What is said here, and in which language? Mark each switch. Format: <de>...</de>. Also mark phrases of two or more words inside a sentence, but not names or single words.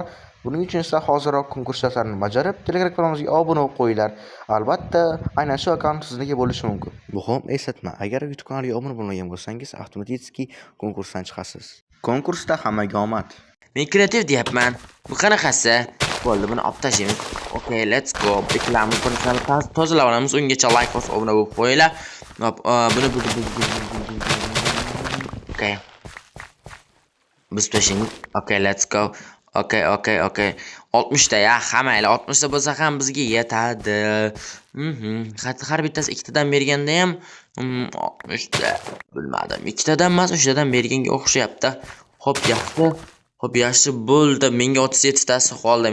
<uz>Buning uchun esa hozirroq konkurs shartlarini bajarib, Telegram kanalimizga obuna bo'lib qo'yinglar. Albatta, aynan shu akkaunt sizniki bo'lishi mumkin. Muhim eslatma, agar YouTube kanaliga obuna bo'lmagan bo'lsangiz, avtomatik konkursdan chiqasiz. Konkursda hammaga omad. Men kreativ deyapman. Bu qanaqasi? Bo'ldi, buni olib tashlaymiz.</uz> <en>Okay, let's go.</en> <uz>Ikkalamiz birini tozalab olamiz. Ungacha like bosib obuna bo'lib qo'yinglar. Buni Okay. Biz tashlaymiz.</uz> <en>Okay, let's go. Okay.</en> <uz>60 ta ya, hamayla 60 ta bo'lsa ham bizga yetadi. Har bittasi 2 tadan berganda ham 60 ta. Bilmadim. 2 tadan emas, 3 tadan berganga o'xshayapti. Xo'p, yaxshi bo'ldi. Menga 37 tasi qoldi.</uz>